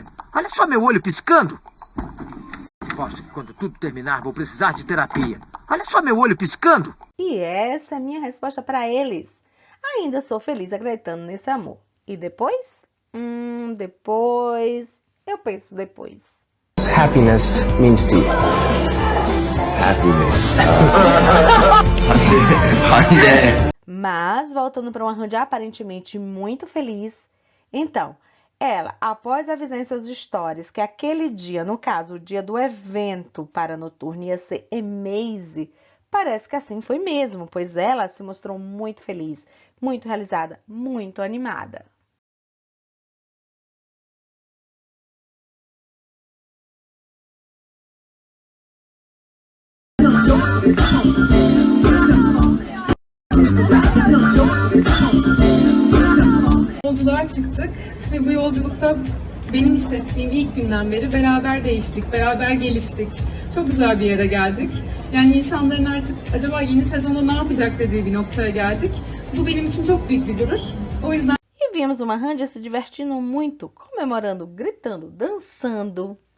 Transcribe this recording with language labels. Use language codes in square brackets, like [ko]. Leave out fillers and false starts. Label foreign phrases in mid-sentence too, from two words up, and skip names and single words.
[pt] Olha só meu olho piscando. Aposto que quando tudo terminar vou precisar de terapia. Olha só meu olho piscando. E essa é a minha resposta para eles. Ainda sou feliz acreditando nesse amor. E depois? Depois... Eu penso depois. [en] Happiness means to you? Happiness. [pt] Mas, voltando para uma Randy aparentemente muito feliz, então, ela, após avisar em seus stories que aquele dia, no caso, o dia do evento para Noturno ia ser Amaze, parece que assim foi mesmo, pois ela se mostrou muito feliz, muito realizada, muito animada. [tr] Yolculuğa çıktık ve bu yolculukta benim hissettiğim ilk günden beri beraber değiştik, beraber geliştik. Çok güzel bir yere geldik. Yani insanların artık acaba yeni sezonda ne yapacak dediği bir noktaya geldik. Bu benim için çok büyük bir gurur. O yüzden [pt] E vimos uma Randy se divertindo muito, comemorando, gritando, dançando.